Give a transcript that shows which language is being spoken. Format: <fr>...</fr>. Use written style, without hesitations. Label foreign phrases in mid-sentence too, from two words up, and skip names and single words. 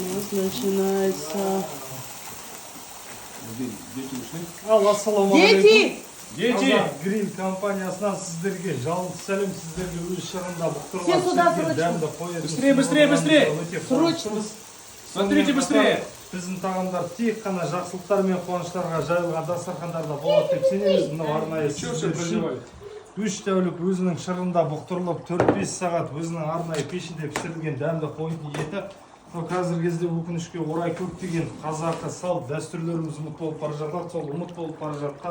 <ru>начинается. Дети ушли?</ru> <kk>Ассалаумағалейкум.</kk> <ru>Дети!</ru> <kk>Гриль компаниясынан сіздерге жалынды сәлем, сіздерге өз шығында</kk> <ru>Все сюда, срочно.</ru> <kk>дәмді қоятын.</kk> <ru>Быстрее, быстрее, быстрее! Срочно. Смотрите быстрее!</ru> <kk>Біздің тағамдар тек қана жақсылықтар мен қуаныштарға жайылған дастархандарда болады деп сенеміз. Мынау арнайы</kk> <ru>Чего</ru> <kk>сіздер</kk> <ru>все</ru> <kk>үшін</kk> <ru>переживаете?</ru> <kk>3 тәулік өзінің шырында бұқтырылып 4-5 сағат өзінің арнайы пешінде пісірілген дәмді қойдың еті. Қазіргі кезде өкінішке орай көптеген қазақы салт дәстүрлеріміз ұмыт болып бара жатады, сол ұмыт болып бара жатқан.</kk>